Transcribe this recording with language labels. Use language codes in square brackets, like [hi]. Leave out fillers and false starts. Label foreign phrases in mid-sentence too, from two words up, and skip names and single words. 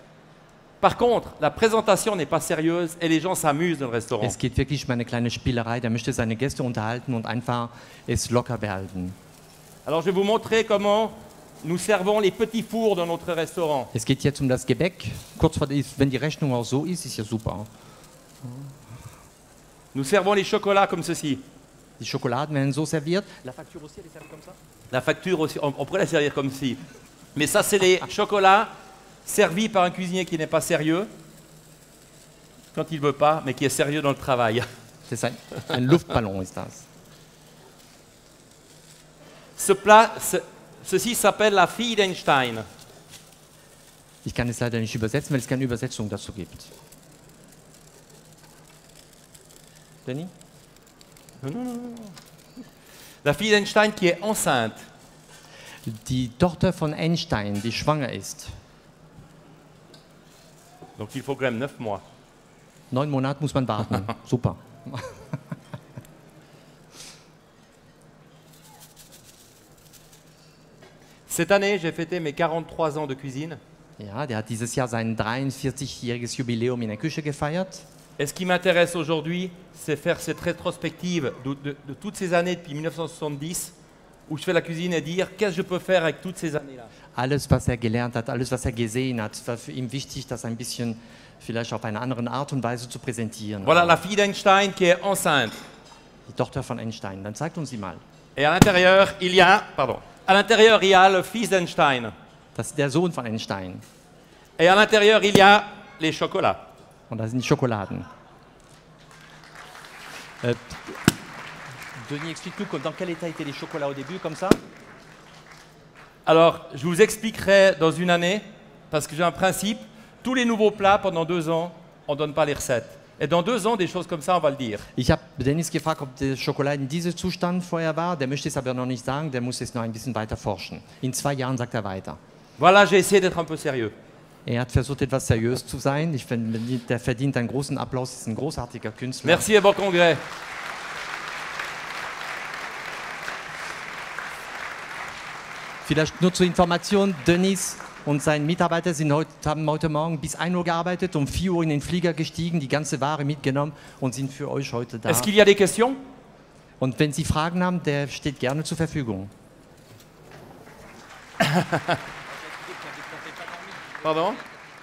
[fr] Par contre, la présentation n'est pas sérieuse et les gens s'amusent dans le restaurant. [de] Es geht wirklich um eine kleine Spielerei. Der möchte seine Gäste unterhalten und einfach es locker behalten. [fr] Alors, je vais vous montrer comment nous servons les petits fours dans notre restaurant. [de] Es geht jetzt um das Gebäck. Kurz vor, wenn die Rechnung auch so ist ja super. [fr] Nous servons les chocolats comme ceci. [de] Die Schokoladen werden so serviert. [fr] La facture aussi, on pourrait la servir comme ceci. Mais ça, c'est les chocolats servis par un cuisinier qui n'est pas sérieux, quand il ne veut pas, mais qui est sérieux dans le travail. [de] Das ist ein Luftballon ist das. [fr] Ce plat, ceci s'appelle la Friedenstein. [de] Ich kann es leider nicht übersetzen, weil es keine Übersetzung dazu gibt. Danny? [fr] La Friedenstein qui est enceinte. [de] Die Tochter von Einstein, die schwanger ist. [fr] Donc il faut quand même 9 mois. [de] 9 Monate muss man warten. Super. [fr] Cette année, j'ai fêté mes 43 ans de cuisine. [de] Ja, der hat dieses Jahr sein 43-jähriges Jubiläum in der Küche gefeiert. [fr] Et ce qui m'intéresse aujourd'hui, c'est faire cette rétrospective de toutes ces années depuis 1970, où je fais la cuisine et dire qu'est-ce que je peux faire avec toutes ces années-là. [de] Alles, was gelernt hat, alles, was gesehen hat, war für ihn wichtig, das ein bisschen vielleicht auf eine andere Art und Weise zu präsentieren. [fr] Voilà la fille d'Einstein qui est enceinte. [de] Die Tochter von Einstein. Dann zeigt uns sie mal. [fr] Et à l'intérieur, il y a, le fils d'Einstein. [de] Das ist der Sohn von Einstein. [fr] Et à l'intérieur, il y a les chocolats. [de] Und da sind die Schokoladen. [fr] Denis, explique-nous dans quel état étaient les chocolats au début, comme ça. Alors, je vous expliquerai dans une année, parce que j'ai un principe, tous les nouveaux plats, pendant 2 ans, on ne donne pas les recettes. Et dans 2 ans, des choses comme ça, on va le dire. [de] Ich habe Dennis gefragt, ob der Schokolade in diesem Zustand vorher war. Der möchte es aber noch nicht sagen, der muss es noch ein bisschen weiter forschen. In 2 Jahren sagt er weiter. [fr] Voilà, j'ai essayé d'être un peu sérieux. [de] Er hat versucht, etwas seriös zu sein. Ich finde, der verdient einen großen Applaus, ist ein großartiger Künstler. [fr] Merci et bon congrès. [de] Vielleicht nur zur Information, Dennis und sein Mitarbeiter haben heute Morgen bis 1 Uhr gearbeitet, um 4 Uhr in den Flieger gestiegen, die ganze Ware mitgenommen und sind für euch heute da. [fr] Est-ce qu'il y a des questions? [de] Und wenn Sie Fragen haben, der steht gerne zur Verfügung. [fr] Pardon?